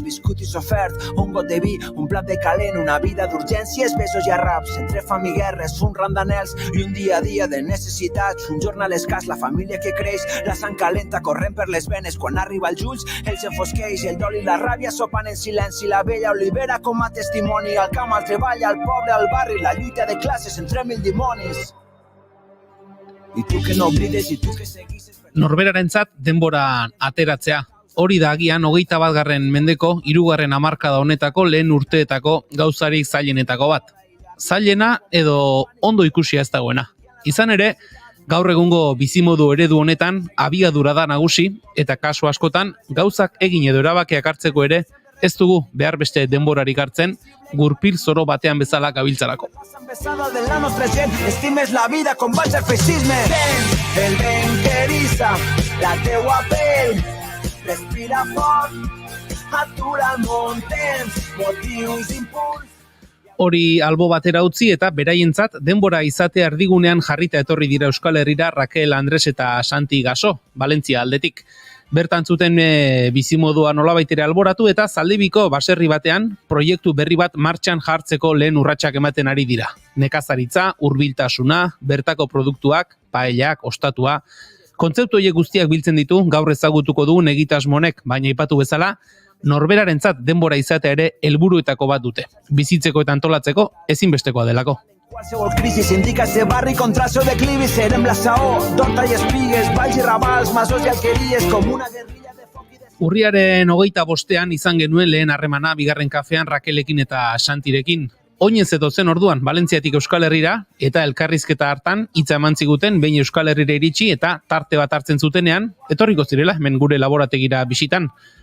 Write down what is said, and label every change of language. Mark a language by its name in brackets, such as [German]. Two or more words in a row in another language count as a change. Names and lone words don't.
[Catalan] viscut i sofert, un got de vi, un plat de calent, una vida d'urgències, besos i arraps, entre fam i guerres, un ram d'anels i un dia a dia de necessitats, un jornal escàs, la família que creix, la sang calenta corrent per les venes, quan arriba als ulls, els enfosqueix, el dol i la ràbia sopen en silenci, la vella olivera com a testimoni, al camp, al treball, al poble, al barri, la lluita de classes entre mil dimonis. I tu que no oblides, i tu que seguis... [Basque] Norberarentzat denbora ateratzea. Hori da agian 21. mendeko 3. hamarkada honetako lehen urteetako gauzarik zailenetako bat. Zailena edo ondo ikusia ez dagoena. Izan ere, gaur egungo bizimodu eredu honetan abiadura da nagusi, eta kasu askotan gauzak egin edo erabakiak hartzeko ere ez dugu behar beste denborarik hartzen, gurpil zoro batean bezala gabiltzarako. [Catalan] Pesada de la nostra gent, estimes la vida, combats el feixisme. Sent el vent que eriça la teua pell, respira fort, atura el món, tens motius, impuls. [Basque] Hori albo batera utzi eta beraientzat denbora izatea erdigunean jarrita etorri dira Euskal Herrira Raquel Andres eta Santi Gaso, Valentzia aldetik. Bertan zuten bizimodua nolabaitere alboratu eta Zaldibiko baserri batean proiektu berri bat martxan jartzeko lehen urratsak ematen ari dira. Nekazaritza, hurbiltasuna, bertako produktuak, paellak, ostatua. Kontzeptu horiek guztiak biltzen ditu gaur ezagutuko dugun egitasmonek, baina aipatu bezala, norberarentzat denbora izatea ere helburuetako bat dute. Bizitzeko eta antolatzeko ezinbestekoa delako. [Catalan] Qualsevol crisi s'indica este barri contra el seu declivi, serem la saó, d'horta i espigues, valls i ravals, masos i alqueries, com una guerrilla de foc i de... [Basque] Urriaren 25 izan genuen lehen harremana bigarren kafean Raquelekin eta Santirekin. Oinez zen orduan, Valentziatik Euskal Herrira, eta elkarrizketa hartan hitza eman ziguten behin Euskal Herrira iritsi eta tarte bat hartzen zutenean, etorriko zirela hemen gure laborategira bisitan.